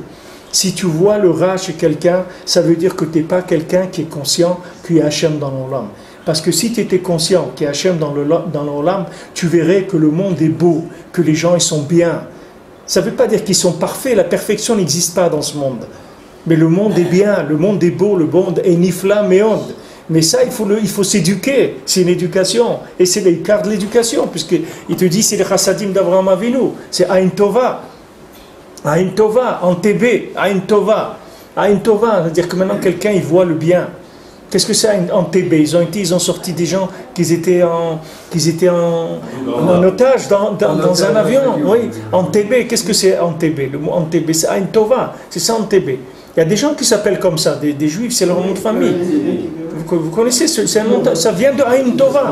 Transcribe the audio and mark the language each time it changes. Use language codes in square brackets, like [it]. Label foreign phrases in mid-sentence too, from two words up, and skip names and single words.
[fr] Si tu vois le rat chez quelqu'un, ça veut dire que tu n'es pas quelqu'un qui est conscient qu'il y a Hachem dans l'Olam. Parce que si tu étais conscient qu'il y a Hachem dans l'Olam, tu verrais que le monde est beau, que les gens ils sont bien. Ça ne veut pas dire qu'ils sont parfaits, la perfection n'existe pas dans ce monde. Mais le monde est bien, le monde est beau, le monde est [he] נפלא מאוד. [fr] Mais ça, il faut s'éduquer, c'est une éducation. Et c'est l'écart de l'éducation, puisqu'il te dit c'est le chassadim d'Avraham Avinu, c'est [he] עין טובה. עין טובה, אנטבה, עין טובה. עין טובה, [fr] c'est-à-dire que maintenant quelqu'un il voit le bien. Qu'est-ce que c'est en TB? Ils ont sorti des gens qui étaient en otage dans un avion. Oui, en TB. Qu'est-ce que c'est en TB? Le mot en TB, c'est [he] עין טובה. [fr] C'est ça en TB. Il y a des gens qui s'appellent comme ça, des juifs, c'est leur nom de famille. Vous connaissez, ça vient de [he] עין טובה.